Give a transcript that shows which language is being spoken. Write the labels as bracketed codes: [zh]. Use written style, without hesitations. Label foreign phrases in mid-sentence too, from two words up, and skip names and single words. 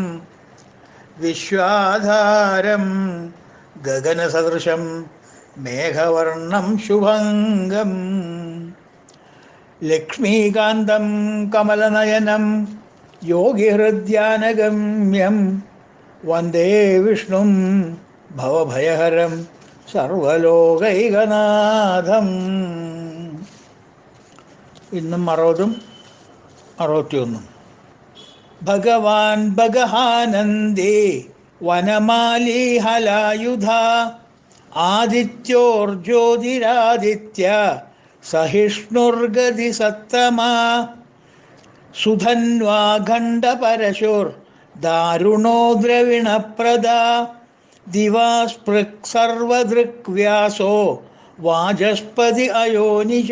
[sa] विश्वाधारं गगनसदृशं मेघवर्णं शुभङ्गं लक्ष्मीकान्तं कमलनयनं योगिहृद्यानगम्यं वन्दे विष्णुं भवभयहरं सर्वलोकैकनाथम्. [ml] ഇന്നും 60-ഉം 61-ഉം. [sa] ഭഗവാൻ ഭഗഹാനന്ദേ വനമാലി ഹലായുധ ആദിത്യോർജ്യോതിരാദിത്യ സഹിഷ്ണുർഗതി സത്തമാ സുധന്വാഖണ്ഡപരശുർ ദാരുണോ ദ്രവിണപ്രദാ ദിവാസ്പൃക് സർവദൃക് വ്യാസോ വാചസ്പതി അയോനിജ.